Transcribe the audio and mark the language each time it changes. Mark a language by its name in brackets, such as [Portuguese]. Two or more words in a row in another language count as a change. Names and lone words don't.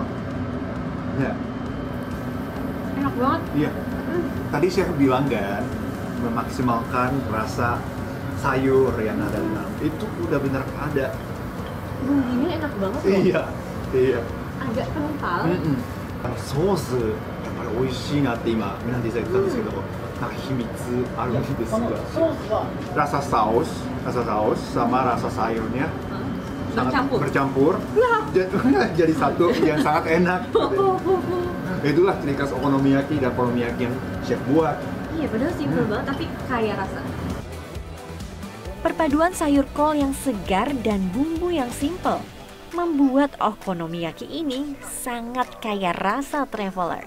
[Indonesian] Ya, Enak banget. iya. Tadi saya bilang kan, memaksimalkan rasa sayur yang ada di dalam. Itu udah benar ada. Bumbunya enak banget loh. Iya, iya. Agak kental. [Japanese] ソースやっぱり美味しいなって今皆さん言ったんですけど、なんか秘密あるんですが、 [Indonesian] rasa saus sama rasa sayurnya sangat bercampur jadi satu yang sangat enak. Itulah ciri khas okonomiyaki dan okonomiyaki yang chef buat. Iya, padahal simpel banget tapi kaya rasa. Perpaduan sayur kol yang segar dan bumbu yang simpel membuat okonomiyaki ini sangat kaya rasa travelers.